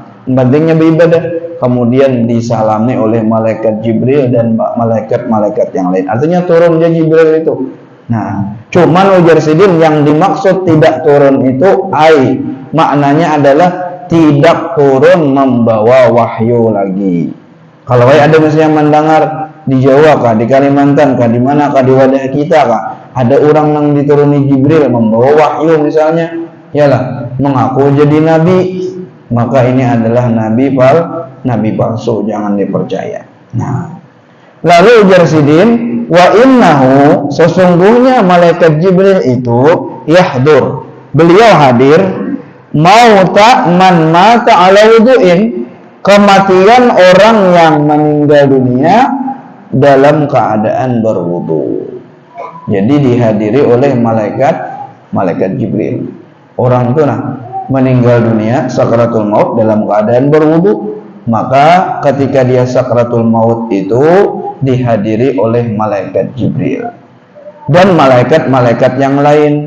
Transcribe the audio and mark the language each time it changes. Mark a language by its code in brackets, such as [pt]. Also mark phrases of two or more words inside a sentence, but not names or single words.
[id] pentingnya beribadah, kemudian disalami oleh malaikat Jibril dan malaikat-malaikat yang lain. Artinya turunnya Jibril itu. Nah, cuman [bjn] ujar Sidin [id] yang dimaksud tidak turun itu maknanya adalah tidak turun membawa wahyu lagi. Kalau ada misalnya mendengar di Jawa kah, di Kalimantan kah, di mana kah, di wadah kita kah, ada orang yang dituruni Jibril membawa wahyu misalnya, yalah mengaku jadi nabi, maka ini adalah nabi palsu, jangan dipercaya. Nah, lalu [bjn] ujar Sidin, [ar] wa innahu, [id] sesungguhnya malaikat Jibril itu yahdur, beliau hadir [ar] mauta man mata ala wudu'in, [id] kematian orang yang meninggal dunia dalam keadaan berwudu. Jadi dihadiri oleh malaikat Jibril. Orang itu meninggal dunia sakaratul maut dalam keadaan berwudu, maka ketika dia sakaratul maut itu dihadiri oleh malaikat Jibril dan malaikat-malaikat yang lain.